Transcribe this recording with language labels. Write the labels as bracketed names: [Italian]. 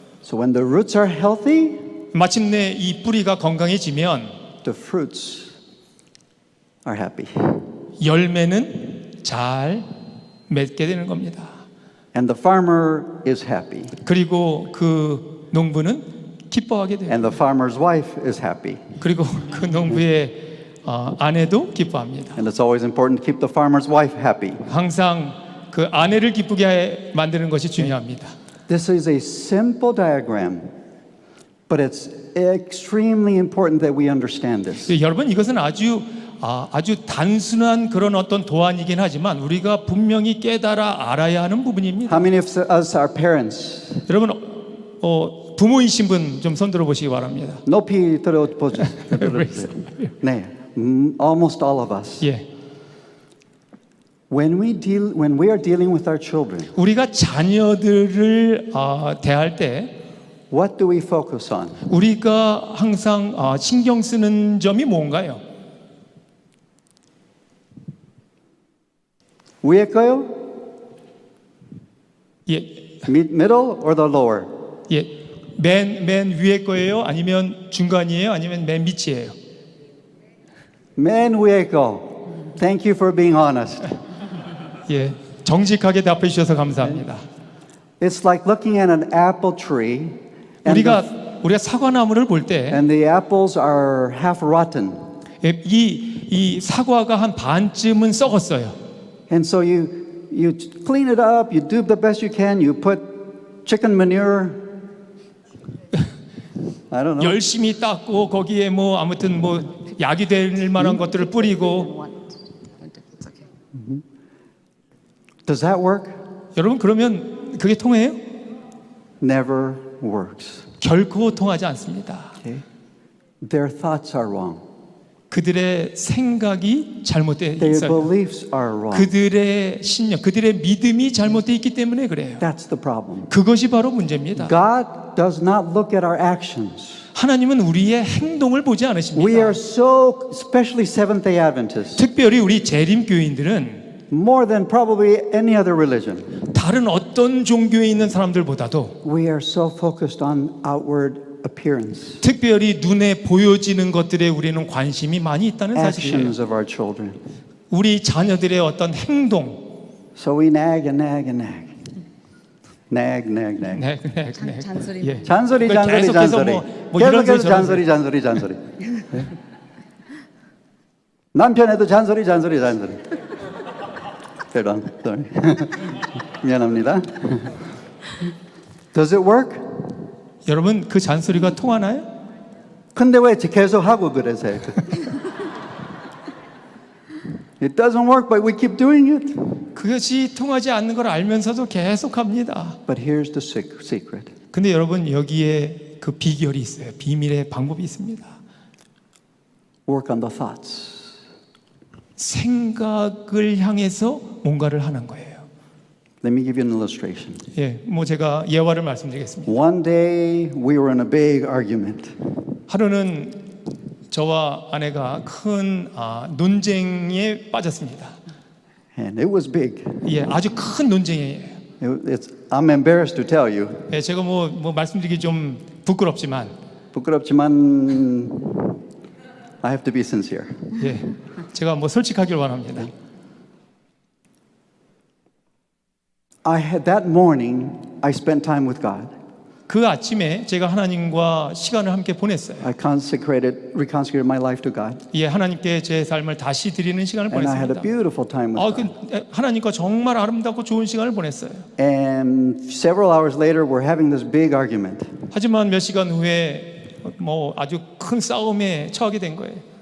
[English] So when the roots are healthy, [Korean] 마침내 이 뿌리가 건강해지면 [English] the fruits are happy. [Korean] 열매는 잘 맺게 되는 겁니다. [English] And the farmer is happy. [Korean] 그리고 그 농부는 기뻐하게 돼요. [English] And the farmer's wife is happy. [Korean] 그리고 그 농부의 아내도 기뻐합니다. [English] And it's always important to keep the farmer's wife happy. [Korean] 항상 그 아내를 기쁘게 만드는 것이 중요합니다. [English] This is a simple diagram, but it's extremely important that we understand this. [Korean] 여러분 이것은 아주 단순한 그런 어떤 도안이긴 하지만 우리가 분명히 깨달아 알아야 하는 부분입니다. [English] How many of us are parents? [Korean] 여러분 부모이신 분 좀 손들어 보시기 바랍니다. 높이 들어보죠. 네, [English] almost all of us. [Korean] 예, [English] When we are dealing with our children, [Korean] 우리가 자녀들을 대할 때 [English] what do we focus on? [Korean] 우리가 항상 신경 쓰는 점이 뭔가요? 위에 거요? 예, [English] Middle or the lower? [Korean] 예, 맨 위에 거예요? 아니면 중간이에요? 아니면 맨 밑이에요? 맨 위에 거. [English] Thank you for being honest. [Korean] 예, 정직하게 답해 주셔서 감사합니다. [English] It's like looking at an apple tree, and [Korean] 우리가 사과나무를 볼 때 [English] the apples are half rotten. [Korean] 이 사과가 한 반쯤은 썩었어요. [English] And so you clean it up, you do the best you can, you put chicken manure. I don't know. [Korean] 열심히 닦고 거기에 뭐 아무튼 뭐 약이 될 만한 것들을 뿌리고. [English] Does that work? [Korean] 여러분 그러면 그게 통해요? [English] Never works. [Korean] 결코 통하지 않습니다. [English] Okay? Their thoughts are wrong. [Korean] 그들의 생각이 잘못되어 [English] Their [Korean] 있어요. [English] beliefs are wrong. [Korean] 그들의 신념, 그들의 믿음이 잘못되어 있기 때문에 그래요. [English] That's the problem. [Korean] 그것이 바로 문제입니다. [English] God does not look at our actions. [Korean] 하나님은 우리의 행동을 보지 [English] We [Korean] 않으십니다. [English] are so, especially Seventh-day Adventists, [Korean] 특별히 우리 재림교인들은 [English] more than probably any other religion, [Korean] 다른 어떤 종교에 있는 사람들보다도 [English] we are so focused on outward appearance, [Korean] 특별히 눈에 보여지는 것들에 우리는 관심이 많이 있다는 사실이에요. [English] actions of our children. [Korean] 우리 자녀들의 어떤 행동, [English] So we nag and nag and nag. Nag, nag, nag. [Korean] 네. 잔소리. 예. 잔소리, 그러니까 잔소리, 계속해서 잔소리. 뭐 이런 소리 계속해서 저런 소리. 잔소리. 네. 남편에도 잔소리. [English] Pardon, sorry. [Korean] 미안합니다. [English] Does it work? [Korean] 여러분 그 잔소리가 통하나요? 근데 왜 계속 하고 그러세요? [English] It doesn't work, but we keep doing it. [Korean] 그것이 통하지 않는 걸 알면서도 계속합니다. [English] But here's the secret. [Korean] 근데 여러분 여기에 그 비결이 있어요. 비밀의 방법이 있습니다. [English] Work on the thoughts. [Korean] 생각을 향해서 뭔가를 하는 거예요. [English] Let me give you an illustration. [Korean] 예, 뭐 제가 예화를 말씀드리겠습니다. [English] One day we were in a big argument. [Korean] 하루는 저와 아내가 큰 논쟁에 빠졌습니다. [English] And it was big. [Korean] 예, 아주 큰 논쟁이에요. [English] I'm embarrassed to tell you. [Korean] 예, 제가 뭐 말씀드리기 좀 부끄럽지만, 부끄럽지만 [English] I have to be sincere. [Korean] 예, 제가 뭐 솔직하길 원합니다. [English] That morning I spent time with God. [Korean] 그 아침에 제가 하나님과 시간을 함께 보냈어요. [English] I reconsecrated my life to God. [Korean] 예, 하나님께 제 삶을 다시 드리는 시간을 [English] And I had a [Korean] 보냈습니다. [English] beautiful time with God. [Korean] 하나님과 정말 아름답고 좋은 시간을 보냈어요. [English] And several hours later we're having this big argument. [Korean] 하지만 몇 시간 후에 뭐 아주 큰 싸움에 처하게 된 거예요.